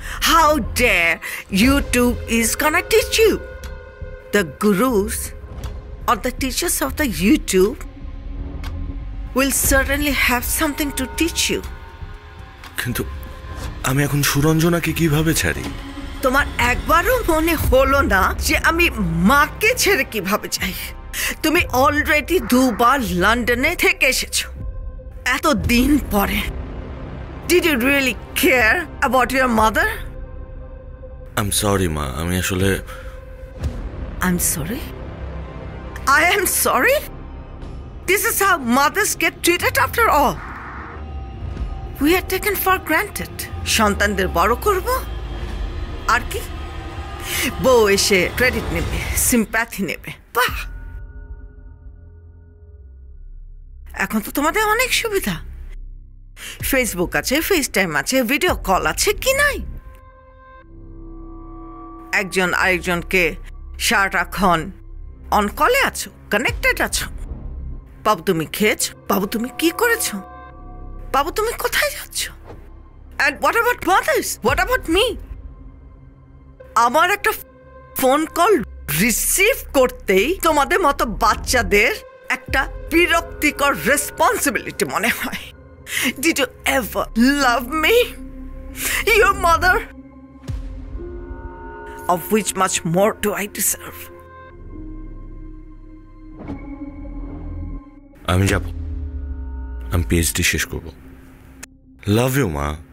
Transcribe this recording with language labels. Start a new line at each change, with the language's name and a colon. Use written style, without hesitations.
English: How dare YouTube is gonna teach you? The gurus or the teachers of the YouTube will certainly have something to teach you.
Bangla: কিন্তু আমি এখন সুরঞ্জনাকে কিভাবে ছাড়ি? তোমার একবারও মনে হলো না যে আমি মাকে ছেড়ে কিভাবে যাই? তুমি অলরেডি দুবার লন্ডনে থেকে এসেছো এত দিন পরে।
English: Did you really care about your mother? I'm sorry
Bangla: মা, আমি আসলে
English: I'm sorry? I am sorry? This is how mothers get treated after all. We are taken for granted.
Bangla: সন্তানদের বড় করব আর কি? বউ এসে ক্রেডিট নেবে, সিম্প্যাথি নেবে। বাহ, এখন তো তোমাদের অনেক সুবিধা। ফেসবুক আছে, ফেসটাইম আছে, ভিডিও কল আছে, কি নাই? একজন আরেকজনকে সারাক্ষণ অন কলে আছো, কানেক্টেড আছো। বাবু তুমি খেয়েছো? বাবু তুমি কি করেছো? বাবু তুমি কোথায় যাচ্ছ?
English: And what about mothers? What about me?
Bangla: আমার একটা ফোন কল রিসিভ করতেই তোমাদের মতো বাচ্চাদের একটা বিরক্তিকর রেসপন্সিবিলিটি মনে হয়।
English: Did you ever love me? Your mother of which much more do I deserve?
Bangla: আমি যাব, আমি পিএইচডি শেষ করব।
English: love you
Bangla: মা।